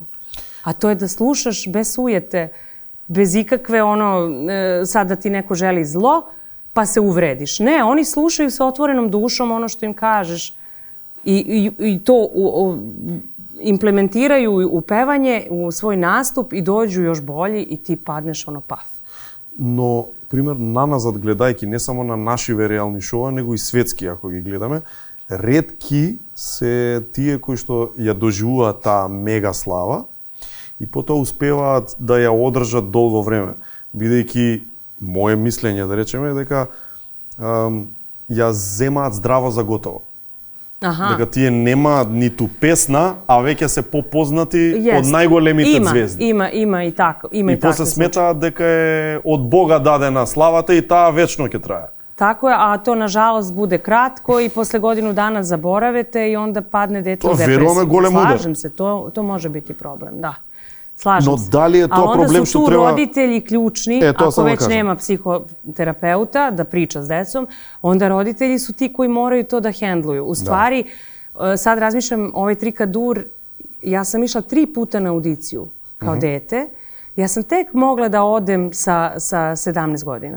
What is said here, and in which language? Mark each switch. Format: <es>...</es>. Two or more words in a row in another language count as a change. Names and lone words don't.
<sr>A to je da slušaš bez sujete, bez ikakve sad da ti neko želi zlo, pa se uvrediš. Ne, oni slušaju sa otvorenom dušom ono što im kažeš i to implementiraju u pevanje, u svoj nastup i dođu još bolji i ti padneš paf.</sr> <mk>Но, пример, наназад гледајќи не само на нашиве реални шоа, него и светски, ако ги гледаме, ретки се тие кои што ја доживуваат таа мега слава и потоа успеваат да ја одржат долго време, бидејќи мое мислење, да речеме, дека ја земаат здраво за готово. Дека тие немаат ниту песна, а веќе се попознати од најголемите звезди. Има и така. И после сметаат дека е од Бога дадена славата и таа вечно ќе трае.</mk> <sr>Tako je, a to nažalost bude kratko i posle godinu dana zaboravite i onda padne dete u depresiju.</sr> <mk>Веруваме голем удар.</mk> <sr>Slažem se, to može biti problem, da. Slažem</sr> <mk>Но</mk> <sr>se.</sr> <mk>дали е тоа проблем што треба...</mk> <sr>A onda su tu roditelji ključni, ako već nema psihoterapeuta da priča s decom, onda roditelji su ti koji moraju to da hendluju. U stvari, sad razmišljam, ovaj Trikadur, ja sam išla 3 puta na audiciju kao dete. Ja sam tek mogla da odem sa 17 godina.</sr>